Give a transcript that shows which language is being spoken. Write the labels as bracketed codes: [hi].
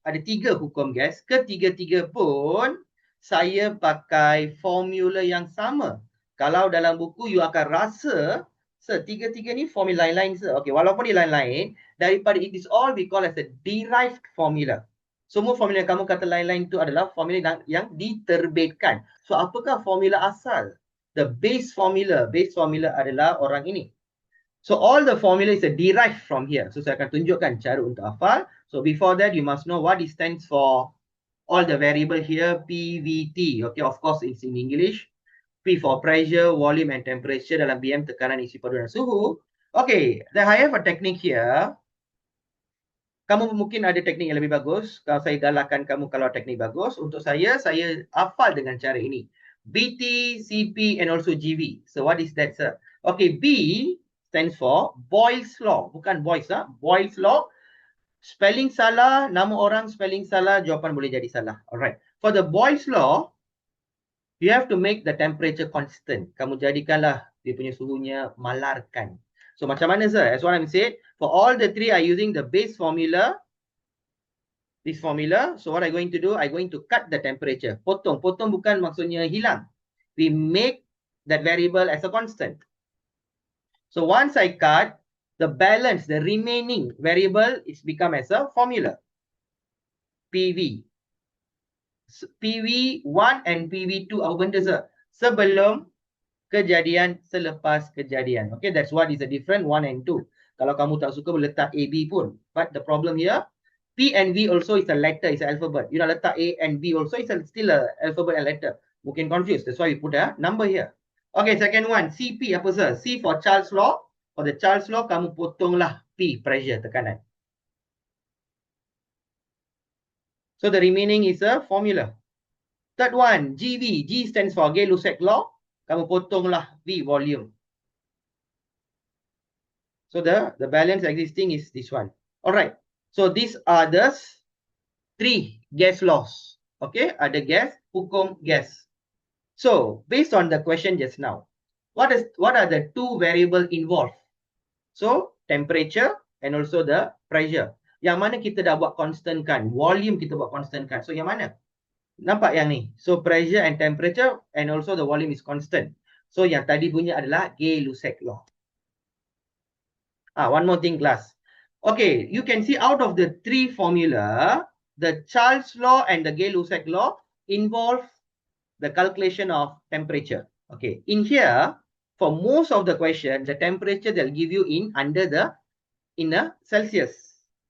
[ms] Ada 3 hukum gas. Ketiga-tiga pun saya pakai formula yang sama. Kalau dalam buku you akan rasa tiga-tiga ni formula lain-lain. [en] Okay, [ms] walaupun dia lain-lain, daripada [en] it is all we call as a derived formula. [ms] Semua formula yang kamu kata lain-lain itu adalah formula yang diterbitkan. So apakah formula asal? [en] The base formula [ms] adalah orang ini. [en] So all the formula is derived from here. So [ms] saya akan tunjukkan cara untuk hafal. [en] So before that, you must know what it stands for. All the variable here, PVT. Okay, of course it's in English. P for pressure, volume and temperature. [ms] Dalam BM tekanan, isi padu dan suhu. [en] Okay, then I have a technique here. [ms] Kamu mungkin ada teknik yang lebih bagus. Kalau saya galakkan kamu kalau teknik bagus. Untuk saya hafal dengan cara ini. [en] BT, CP and also GV. So what is that, sir? Okay, B stands for Boyle's law. [ms] Bukan [en] Boyle's, Boyle's law. [ms] Spelling salah, nama orang spelling salah, jawapan boleh jadi salah. Alright. [en] For the Boyle's law, you have to make the temperature constant. [ms] Kamu jadikanlah dia punya suhunya malarkan. So macam mana, sir? [en] As what I'm said, for all the 3 are using the base formula. This formula. So what I'm going to do, I'm going to cut the temperature. [ms] Potong. Potong bukan maksudnya hilang. [en] We make that variable as a constant. So once I cut, the balance, the remaining variable is become as a formula. PV. [ms] PV1 and PV2 apa benda, sir? Sebelum kejadian, selepas kejadian. [en] Okay, that's what is the difference 1 and 2. [ms] Kalau kamu tak suka boleh letak AB pun. [en] But the problem here, P and V also is a letter, is an alphabet. You [ms] nak letak [en] A and B also is still a alphabet and letter. [ms] Mungkin [en] confused. That's why we put a number here. Okay, second one, CP apa, sir? C for Charles law. For the Charles law, [ms] kamu potonglah [en] P, pressure, tekanan. So the remaining is a formula. Third one, GV. G stands for Gay-Lussac law. [ms] Kamu potonglah [en] V, volume. So the balance existing is this one. All right. So these are the 3 gas laws. Okay, [ms] ada gas, hukum gas. [en] So based on the question just now, what are the 2 variables involved? So temperature and also the pressure. [ms] Yang mana kita dah buat constant kan? Volume kita buat constant kan? So yang mana? Nampak yang ni? [en] So pressure and temperature and also the volume is constant. [ms] So yang tadi punya adalah Gay-Lussac law. [en] One more thing, class. Okay, you can see out of the 3 formula, the Charles law and the Gay-Lussac law involve the calculation of temperature. Okay, in here, for most of the question, the temperature they'll give you in a Celsius.